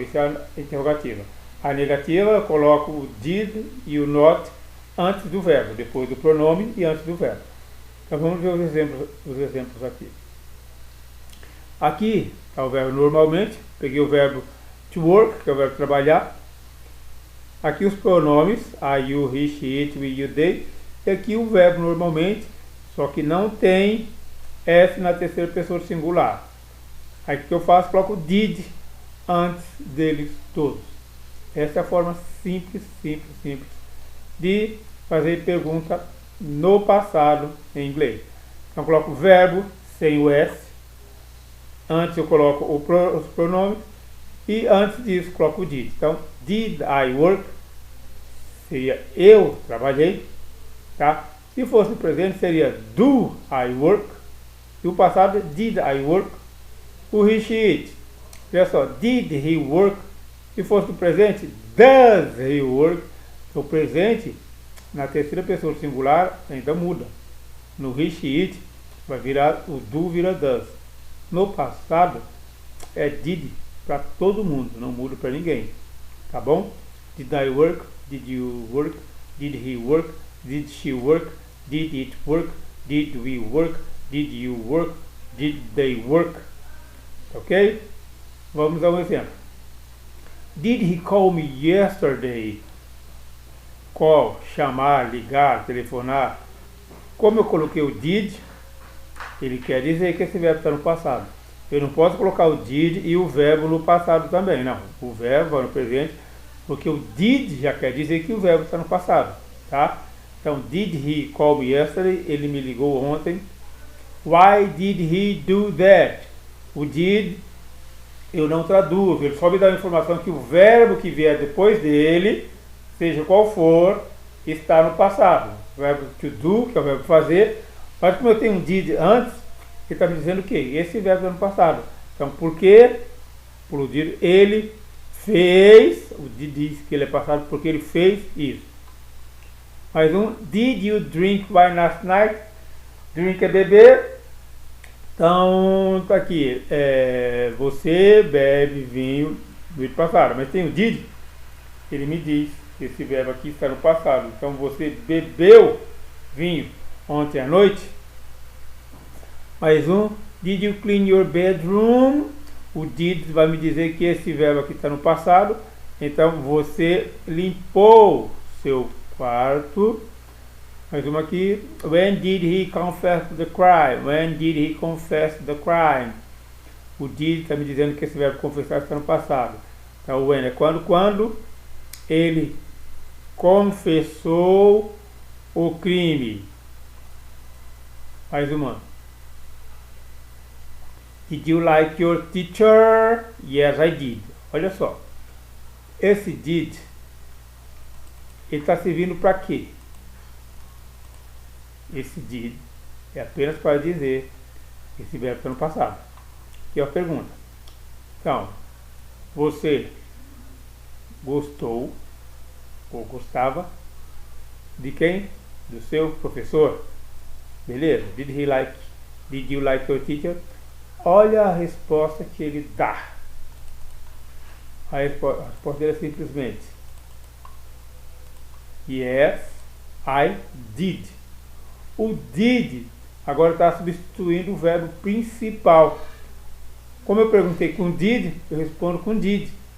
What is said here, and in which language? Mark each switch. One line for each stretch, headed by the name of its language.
Portuguese: Isso é a interrogativa. A negativa, eu coloco o did e o not antes do verbo, depois do pronome e antes do verbo. Então vamos ver os exemplos aqui. Aqui está o verbo normalmente. Peguei o verbo to work, que é o verbo trabalhar. Aqui os pronomes, I, you, he, she, it, we, you, they. E aqui o verbo normalmente, só que não tem S na terceira pessoa singular. Aí o que eu faço? Coloco did antes deles todos. Essa é a forma simples de fazer pergunta no passado em inglês. Então eu coloco o verbo sem o S. Antes eu coloco os pronomes. E antes disso coloco o did. Então, did I work? Seria eu trabalhei. Tá? Se fosse no presente seria do I work? E o passado did I work? O he, she, it.
English: Olha só, did he work?
Portuguese: Se fosse no presente, does he work? O presente, na terceira pessoa singular, ainda muda. No he, she, it, vai virar, o do vira does. No passado, é did para todo mundo, não muda para ninguém.
English: Tá bom? Did I work? Did you work? Did he work? Did she work? Did it work? Did we work? Did you work?
Portuguese: Did they work? Ok? Vamos a um exemplo.
English: Did he call me yesterday?
Portuguese: Call, chamar, ligar, telefonar. Como eu coloquei o did, ele quer dizer que esse verbo está no passado. Eu não posso colocar o did e o verbo no passado também, não. O verbo no presente, porque o did já quer dizer que o verbo está no passado, tá?
English: Então, did he call me yesterday? Ele me ligou ontem. Why did he do that?
Portuguese: O did eu não traduzo, ele só me dá a informação que o verbo que vier depois dele, seja qual for, está no passado. O verbo to do, que é o verbo fazer, mas como eu tenho um did antes, ele está me dizendo o quê? Esse verbo é no passado. Então, por quê? Por did, ele fez, o did diz que ele é passado porque ele fez isso.
English: Mais um, did you drink wine last night?
Portuguese: Drink é beber. Então, tá aqui, você bebe vinho no passado, mas tem o did, ele me diz que esse verbo aqui está no passado. Então, você bebeu vinho ontem à noite.
English: Mais um, did you clean your bedroom?
Portuguese: O did vai me dizer que esse verbo aqui está no passado. Então, você limpou seu quarto. Mais uma aqui.
English: When did he confess the crime? When did he confess the crime?
Portuguese: O did está me dizendo que esse verbo confessar está no passado. Então, o when é quando ele confessou o crime. Mais uma.
English: Did you like your teacher? Yes, I did. Olha só.
Portuguese: Esse did, ele está servindo para quê? Esse did é apenas para dizer que esse verbo está no passado. Aqui é a pergunta. Então, você gostou ou gostava de quem? Do seu professor? Beleza?
English: Did you like your teacher?
Portuguese: Olha a resposta que ele dá. A resposta dele é simplesmente Yes, I did. O did agora está substituindo o verbo principal. Como eu perguntei com did, eu respondo com did.